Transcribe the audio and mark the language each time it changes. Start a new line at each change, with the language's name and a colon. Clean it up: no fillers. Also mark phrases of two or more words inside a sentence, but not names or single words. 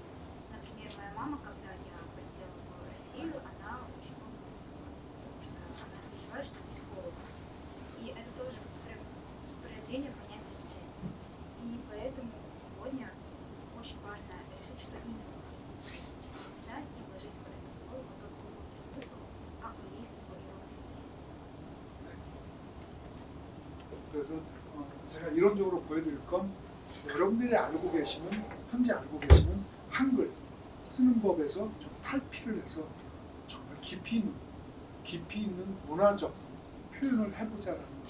Russian: Например, моя мама, когда я полетела в Россию, она очень много плакала, потому что она переживает, что здесь холодно. И это тоже проявление понятия «те». И поэтому сегодня очень важно решить, что именно вы хотите написать и вложить в это слово тот глубокий смысл, как и есть его иероглиф.
Korean: 그래서 제가 이론적으로 보여드릴 건 여러분들이 현재 알고 계시는 한글 쓰는 법에서 좀 탈피를 해서 정말 깊이 있는 문화적 표현을 해보자라는 겁니다.